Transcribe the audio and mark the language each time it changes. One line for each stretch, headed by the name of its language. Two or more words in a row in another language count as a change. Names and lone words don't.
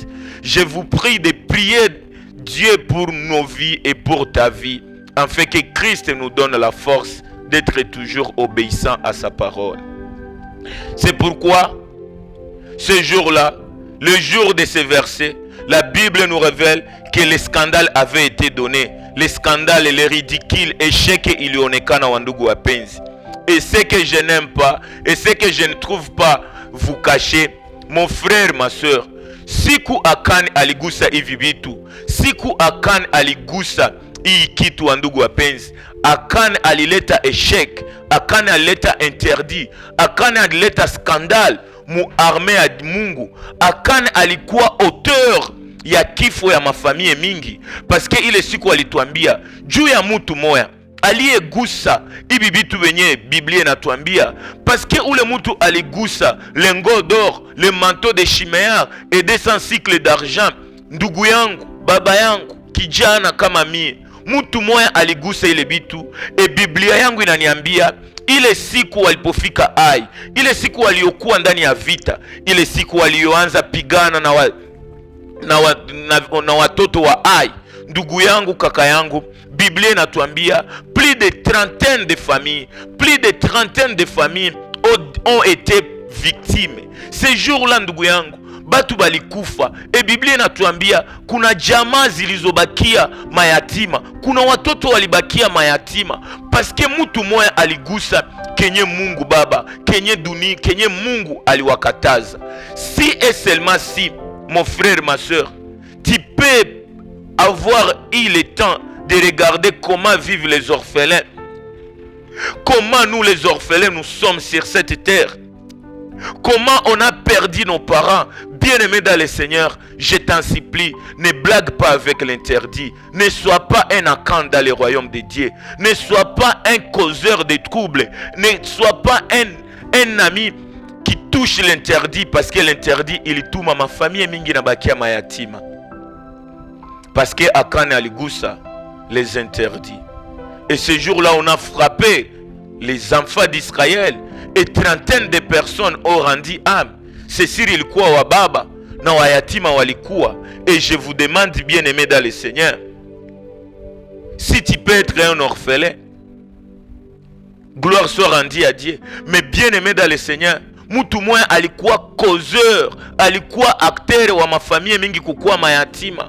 French: Je vous prie de prier Dieu pour nos vies et pour ta vie, afin que Christ nous donne la force d'être toujours obéissant à sa parole. C'est pourquoi, ce jour-là, le jour de ce verset, la Bible nous révèle que le scandale avait été donné. Le scandale et le ridicule échec
Swahili: ilionekana wandugu wapenzi.
French: Et ce que je n'aime pas, et ce que je ne trouve pas vous cacher, mon frère, ma soeur,
Swahili: siku akani aligusa hivi vitu, siku akani aligusa hii kitu wandugu wapenzi, akani alileta échec, akani alileta interdit, akani alileta scandale mu arme ya Mungu, akani alikuwa auteur ya kifo ya mafamilie mingi,
French: parce que
Swahili: ile siku alituambia juu ya mtu moya aliyegusa hivi vitu wenye Biblia inatuambia,
French: parce que
Swahili: ule mtu aligusa lengo
French: d'or, le manteau de Shiméar et 200 cycles d'argent.
Swahili: Ndugu yangu, baba yangu, kijana kama mie, mtu moya aligusa ile vitu, e Biblia yangu inaniambia ile siku walipofika Ai, ile siku waliokuwa ndani ya vita, ile siku walioanza pigana na watoto wa Ai, ndugu yangu, kaka yangu, Biblia inatuambia
French: plus de trentaine de familles ont été victimes. Ce jour-là,
Swahili: ndugu yangu, batu balikufa. E Biblia inatuambia kuna jamaa zilizobakia mayatima, kuna watoto walibakia mayatima, paske mtu moya aligusa kenye Mungu Baba, kenye Mungu aliwakataza.
French: Si et seulement si, mon frère, ma soeur, tu peux avoir eu le temps de regarder comment vivent les orphelins, comment nous les orphelins nous sommes sur cette terre, comment on a perdu nos parents. Bien-aimés dans le Seigneur, je t'en supplie, ne blague pas avec l'interdit, ne sois pas un acant dans le royaume de Dieu, ne sois pas un causeur de troubles, ne sois pas un ami qui touche l'interdit, parce que l'interdit il tourne ma famille
Swahili: mingi na bakia mayatima,
French: parce que
Swahili: akane aligusa
French: les interdits. Et ce jour-là, on a frappé les enfants d'Israël et trentaine de personnes ont rendu âme. C'est sur
Swahili: ilikuwa wa baba na wayatima walikuwa.
French: Et je vous demande, bien-aimés dans le Seigneur, si tu peux être un orphelin, gloire soit rendue à Dieu. Mais bien-aimés dans le Seigneur,
Swahili: mtu mmoja alikuwa causeur, alikuwa acteur wa mafamilia mingi kukuwa mayatima.